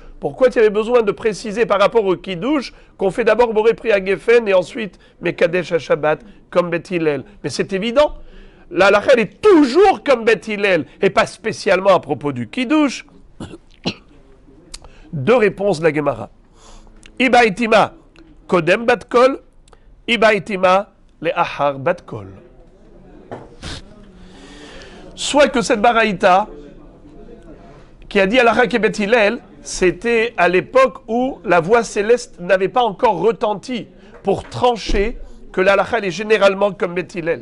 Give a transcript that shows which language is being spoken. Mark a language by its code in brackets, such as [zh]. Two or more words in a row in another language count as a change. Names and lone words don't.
[fr] Pourquoi tu avais besoin de préciser par rapport au Kiddush qu'on fait d'abord [he] בורא פרי הגפן [fr] et ensuite [he] מקדש השבת [fr] comme Beth Hillel? Mais c'est évident. La halakha est toujours comme Beth Hillel et pas spécialement à propos du Kiddush. Deux réponses de la Gemara. [arc] איבעית אימא קודם בת קול, איבעית אימא לאחר בת קול. [fr] Soit que cette baraïta qui a dit [he] הלכה כבית הלל, [fr] c'était à l'époque où la voix céleste n'avait pas encore retenti pour trancher que la halakha est généralement comme Beth Hillel.